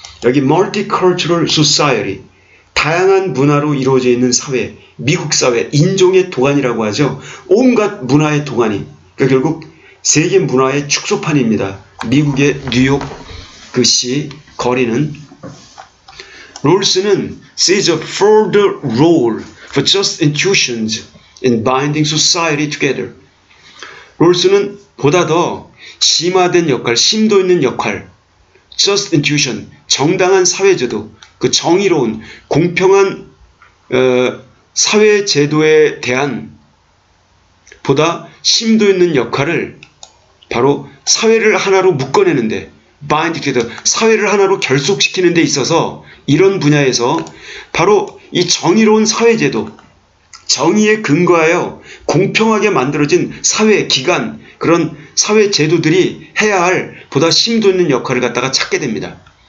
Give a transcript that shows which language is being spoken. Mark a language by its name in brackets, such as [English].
[Korean] 여기 Multicultural Society, 다양한 문화로 이루어져 있는 사회, 미국 사회, 인종의 도가니라고 하죠. 온갖 문화의 도가니. 그러니까 결국 세계 문화의 축소판입니다. 미국의 뉴욕 그 시 거리는. 롤스는 [English] sees a further role for just institutions in binding society together. [Korean] 롤스는 보다 더 심화된 역할, 심도 있는 역할, just institution, 정당한 사회제도, 그 정의로운 공평한 사회제도에 대한 보다 심도 있는 역할을 바로 사회를 하나로 묶어내는데, [English] bind together, [Korean] 사회를 하나로 결속시키는 데 있어서 이런 분야에서 바로 이 정의로운 사회제도, 정의에 근거하여 공평하게 만들어진 사회 기관, 그런 사회 제도들이 해야 할 보다 심도 있는 역할을 갖다가 찾게 됩니다.